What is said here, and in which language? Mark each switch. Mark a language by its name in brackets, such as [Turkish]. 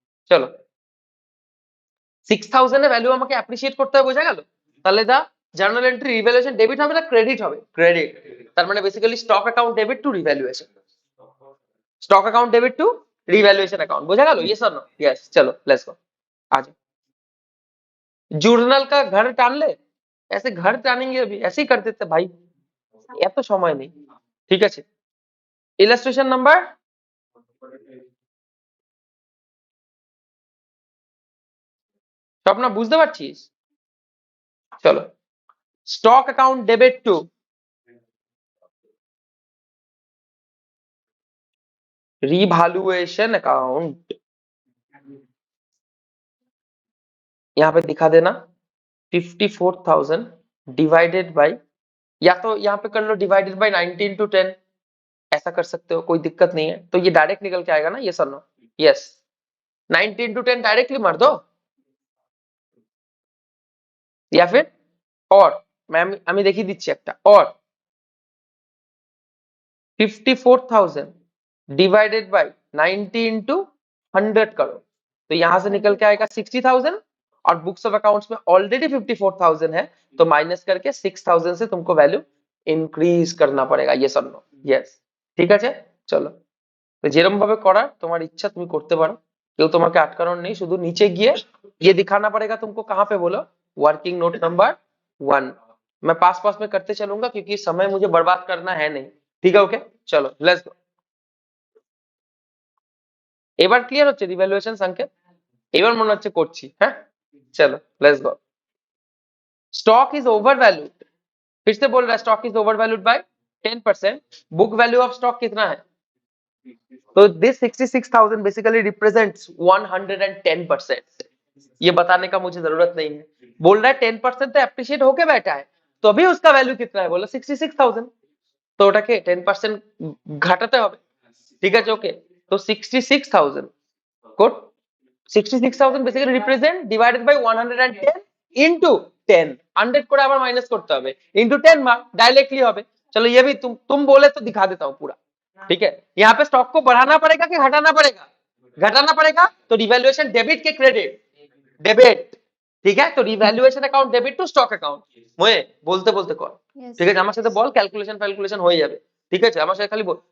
[Bangla] চলো, 6,000 এর ভ্যালু আমাকে অ্যাপ্রিসিয়েট করতে হবে, বোঝা গেল? তাহলে দা জার্নাল এন্ট্রি রিভ্যালুয়েশন ডেবিট হবে না ক্রেডিট হবে? ক্রেডিট। তার মানে basically stock account debit two revaluation, stock account debit two [Hindi] revaluation account. [Bangla] বোঝা গেল? [Hindi] यस और नो? यस। चलो लेट्स गो। आ जाओ। जर्नल का घर टान ले, ऐसे घर टानेंगे अभी, ऐसे ही कर देते भाई, [Bangla] এত সময় নেই। ঠিক আছে, ইলাস্ট্রেশন নাম্বার স্বপ্না বুঝতে পারছিস? চলো, stock account debit two [Hindi] revaluation account. यहाँ पे दिखा देना 54,000 डिवाइडेड बाय, या तो यहाँ पे कर लो डिवाइडेड बाय 90 इंटू 10, ऐसा कर सकते हो, कोई दिक्कत नहीं है। तो ये डायरेक्ट निकल के आएगा ना? यस और नो? यस। 90 इंटू 10 डायरेक्टली मार दो, या फिर और [Bangla] আমি দেখিয়ে দিচ্ছি একটা [Hindi] और 54,000 डिवाइडेड बाय 90 इंटू 100 करो, तो यहां से निकल के आएगा 60,000, और बुक्स ऑफ अकाउंट्स में ऑलरेडी 54,000 है, तो माइनस करके 6,000 से तुमको वैल्यू इंक्रीज करना पड़ेगा। यस और नो? यस। [Bangla] ঠিক আছে, চলো, তো যেরকম ভাবে করার তোমার ইচ্ছা তুমি করতে পারো, কেউ তোমাকে আটকানোর নেই। শুধু নিচে গিয়ে [Hindi] ये दिखाना पड़ेगा तुमको, कहाँ पे बोलो? Working note number 1। मैं पास पास में करते चलूंगा क्योंकि समय मुझे बर्बाद करना है नहीं। [Bangla] ঠিক আছে, ওকে, চলো লেটস গো। এবার ক্লিয়ার হচ্ছে রিভ্যালুয়েশন সংকেত? এবার মনে হচ্ছে করছি। হ্যাঁ, [Hindi] चलो let's go. Stock is overvalued, फिर से बोल रहा है stock is overvalued bye 10%। Book value of stock कितना है? तो दिस 66,000 बेसिकली रिप्रेजेंट्स 110%। ये बताने का मुझे जरूरत नहीं है। बोल रहा है 10% तो एप्रिशिएट होके बैठा है, तो अभी उसका वैल्यू कितना है? [Bangla] बोलो 66,000, তো ওটাকে 10% ঘটাতে হবে। ঠিক আছে, ওকে। তো 66,000 code 66,000 basically represent divided by 110 into 10, 100 করে আবার মাইনাस করতে হবে, ইনटू 10 [Hindi] मार्क डायरेक्टली [Bangla] হবে। [Hindi] चलो ये भी तुम बोले तो दिखा देता हूँ पूरा। ठीक है, यहाँ पे स्टॉक को बढ़ाना पड़ेगा कि घटाना पड़ेगा? घटाना पड़ेगा, तो रिवैल्यूएशन डेबिट के क्रेडिट डेबिट। [Bangla] ঠিক আছে, তো revaluation account debit two stock account. ময়ে বলতে বলতে কর, [English] Yes. [Bangla] ঠিক আছে? আমার সাথে বল, ক্যালকুলেশন হয়ে যাবে। ঠিক আছে, আমার সাথে খালি বল।